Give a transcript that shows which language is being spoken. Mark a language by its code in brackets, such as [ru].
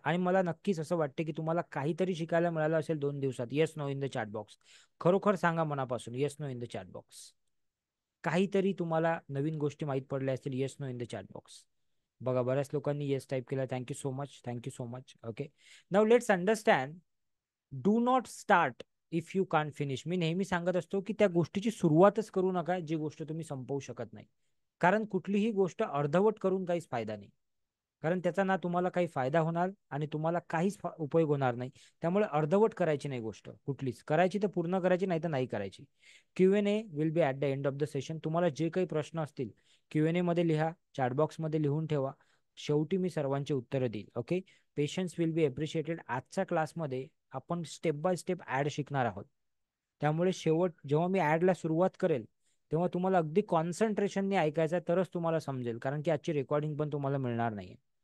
[mr] आणि मला नक्कीच असं वाटते की तुम्हाला काहीतरी शिकायला मिळालं असेल 2 दिवसात. [en] Yes no in the chat box. [mr] खरोखर सांगा मनापासून, [en] Yes no in the chat box. [mr] काहीतरी तुम्हाला नवीन गोष्टी माहीत पडल्या असतील. [en] Yes no in the chat box. [mr] बघा, बऱ्याच लोकांनी येस टाईप केला. [en] Thank you so much. Okay, now let's understand. Do not start if you can't finish. [mr] मी नेहमी सांगत असतो की त्या गोष्टीची सुरुवातच करू नका जी गोष्ट तुम्ही संपवू शकत नाही. कारण कुठलीही गोष्ट अर्धवट करून काहीच फायदा नाही. कारण त्याचा ना तुम्हाला काही फायदा होणार आणि तुम्हाला काहीच उपयोग होणार नाही. त्यामुळे अर्धवट करायची नाही गोष्ट कुठलीच. करायची तर पूर्ण करायची, नाही तर नाही करायची. [en] Q&A will be at the end of the session. [mr] तुम्हाला जे काही प्रश्न असतील Q&A मध्ये लिहा, चॅटबॉक्समध्ये लिहून ठेवा. शेवटी मी सर्वांची उत्तरं देईल. Okay, [en] Patience will be appreciated. [mr] आजच्या क्लासमध्ये आपण स्टेप बाय स्टेप ऍड शिकणार आहोत. त्यामुळे शेवट जेव्हा मी ऍडला सुरुवात करेल तेव्हा तुम्हाला अगदी कॉन्सन्ट्रेशनने ऐकायचं आहे, तरच तुम्हाला समजेल, कारण की आजची रेकॉर्डिंग पण तुम्हाला मिळणार नाहीये.